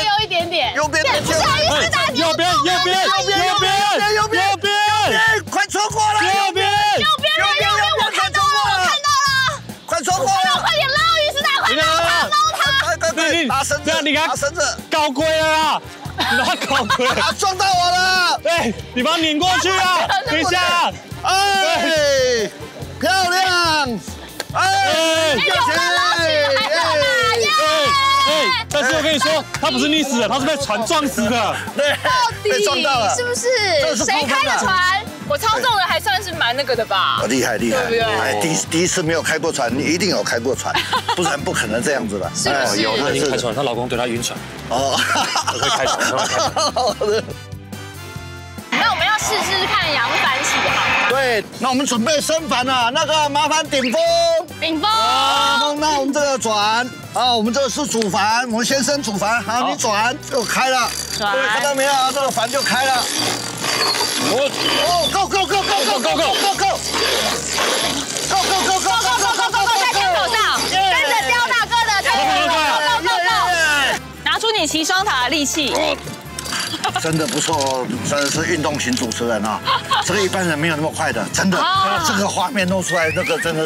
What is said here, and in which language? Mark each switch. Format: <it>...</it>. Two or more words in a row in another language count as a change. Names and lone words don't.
<zh>不是，右邊，快錯過了，右邊，我看到了，快錯過了，快點撈魚師大，快撈他，對，拿繩子，你看，拿繩子，搞龜了啦，拿搞龜，他撞到我了，哎，你把它擰過去啊，等一下，哎，漂亮，哎，有了，撈起來了。但是我跟你說，他不是溺死的，他是被船撞死的。對，被撞到了，是不是？誰開的船？我操縱的還算是蠻那個的吧。厲害，對不對？哎，第一次沒有開過船，你一定有開過船，不然不可能這樣子的。是不是？有，她已經開船，她老公對她暈船。哦，會開船，好的。那我們要試看揚帆起航。對，那我們準備升帆了，那個麻煩頂風。那我們這個轉啊，我們這個是主帆，我們先升主帆，好，你轉就開了，各位看到沒有？這個帆就開了。Go，在枪口上，跟着刁大哥的，Go，拿出你騎雙塔的力氣。真的不錯，真的是運動型主持人啊！這個一般人沒有那麼快的，真的。這個畫面弄出來，那個真的是。</zh>